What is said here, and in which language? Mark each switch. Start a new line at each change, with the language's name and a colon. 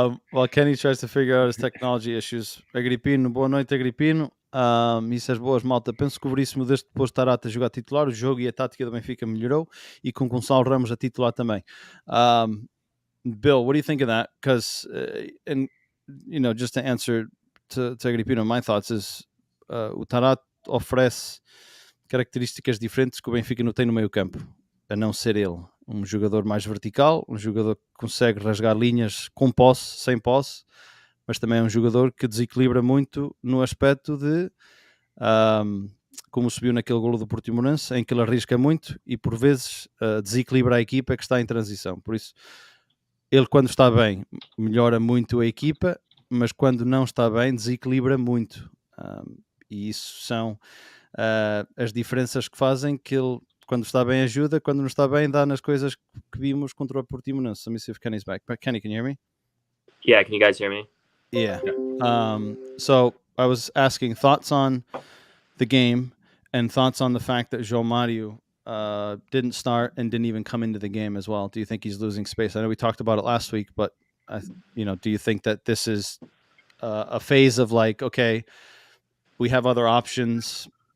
English: While Kenny tries to figure out his technology issues.
Portuguese: Agripino, boa noite, Agripino.
English: He says,
Portuguese: boas, malta. Penso que o Veríssimo, desde depois de Tarata jogar titular, o jogo e a tática do Benfica melhorou, e com Gonçalo Ramos a titular também.
English: Bill, what do you think of that? Because, and just to answer to Agripino, my thoughts is
Portuguese: o Tarat oferece características diferentes que o Benfica não tem no meio campo, a não ser ele. Um jogador mais vertical, um jogador que consegue rasgar linhas com posse, sem posse, mas também é um jogador que desequilibra muito no aspecto de, como subiu naquele golo do Portimonense, em que ele arrisca muito e por vezes desequilibra a equipa que está em transição. Por isso, ele quando está bem melhora muito a equipa, mas quando não está bem desequilibra muito. E isso são as diferenças que fazem que ele, quando está bem, ajuda, quando não está bem, dá nas coisas que vimos contra o Portimonense.
English: Let me see if Kenny's back. Kenny, can you hear me? Yeah, can you guys hear me? Yeah. So I was asking thoughts on the game and thoughts on the fact that João Mário didn't start and didn't even come into the game as well. Do you think he's losing space? I know we talked about it last week, but do you think that this is a phase of like, okay, we have other options?